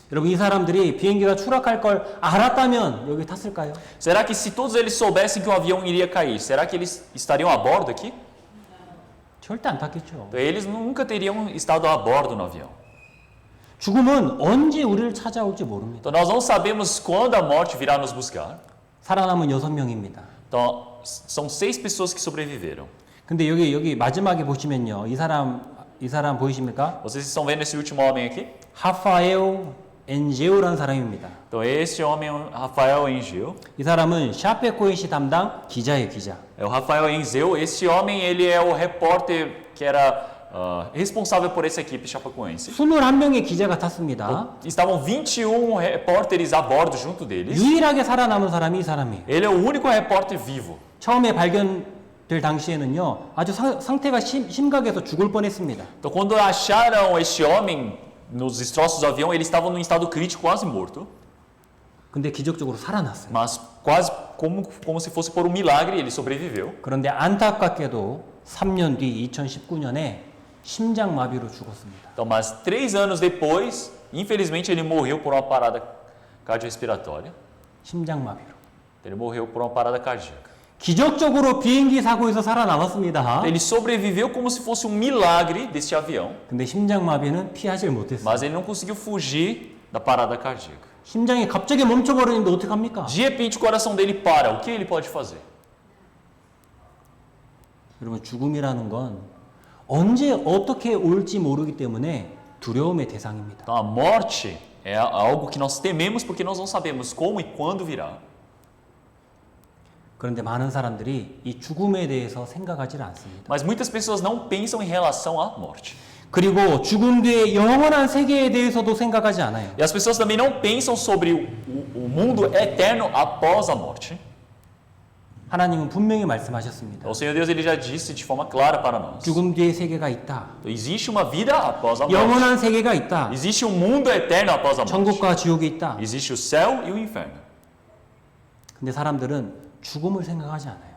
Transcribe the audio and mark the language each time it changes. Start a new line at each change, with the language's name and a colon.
Korean: 여러분 이 사람들이 비행기가 추락할 걸 알았다면 여기 탔을까요?
Portuguese: Será que se todos eles soubessem que o avião iria cair, será que eles estariam a bordo aqui?
Korean: 절대 안 탔겠죠.
Portuguese: Então, eles nunca teriam estado a bordo no avião.
Korean: 죽음은 언제 우리를 찾아올지 모릅니다.
Portuguese: Então nós não sabemos quando a morte virá nos buscar.
Korean: 살아남은 6명입니다.
Portuguese: Então são 6 pessoas que sobreviveram.
Korean: 근데 여기 마지막에 보시면요. 이 사람 보이십니까?
Portuguese: Vocês estão vendo esse último homem aqui?
Korean: 하파엘 엔제오라는 사람입니다.
Portuguese: Então esse homem é o Rafael Engel.
Korean: 이 사람은 샤페코인시 담당 기자예요, 기자.
Portuguese: É o Rafael Engel. Esse homem ele é o repórter que era responsável por essa equipe chapecoense.
Korean: 21명의 기자가 탔습니다.
Portuguese: Estavam 21 repórteres a bordo junto deles.
Korean: 유일하게 살아남은 사람이 이 사람이에요.
Portuguese: Ele é o único repórter vivo.
Korean: 처음에 발견될 당시에는요. 아주 상태가 심각해서 죽을 뻔했습니다.
Portuguese: Então quando acharam esse homem nos destroços do avião, ele estava num estado crítico, quase morto.
Korean: 근데 기적적으로 살아났어요.
Portuguese: Mas quase como se fosse por um milagre, ele sobreviveu.
Korean: 그런데 안타깝게도 3년 뒤 2019년에 심장마비로 죽었습니다.
Portuguese: Então, mas 3 anos depois, infelizmente, ele morreu por uma parada cardiorrespiratória.
Korean: 심장마비로.
Portuguese: Ele morreu por uma parada cardíaca.
Korean: 기적적으로 비행기 사고에서 살아남았습니다.
Portuguese: Ele sobreviveu como se fosse um milagre deste avião,
Korean: 근데 심장마비는 피하질 못했어요.
Portuguese: mas ele não conseguiu fugir da parada cardíaca.
Korean: 심장이 갑자기 멈춰버리는데 어떡합니까?
Portuguese: De repente, o coração dele para. O que ele pode fazer?
Korean: 여러분 죽음이라는 건 언제 어떻게 올지 모르기 때문에 두려움의 대상입니다.
Portuguese: Então a morte é algo que nós tememos porque nós não sabemos como e quando virá.
Korean: 그런데 많은 사람들이 이 죽음에 대해서 생각하지 않습니다.
Portuguese: Mas muitas pessoas não pensam em relação à morte.
Korean: 그리고 죽음 뒤의 영원한 세계에 대해서도 생각하지 않아요.
Portuguese: E as pessoas também não pensam sobre o mundo eterno após a morte.
Korean: 하나님은 분명히 말씀하셨습니다.
Portuguese: Então, o Senhor Deus ele já disse de forma clara para nós.
Korean: 죽음 뒤의 세계가 있다.
Portuguese: Então, existe uma vida após a morte.
Korean: 영원한 세계가 있다.
Portuguese: Existe um mundo eterno após a morte.
Korean: 천국과 지옥이 있다.
Portuguese: Existe o céu e o inferno.
Korean: 근데 사람들은 죽음을 생각하지 않아요.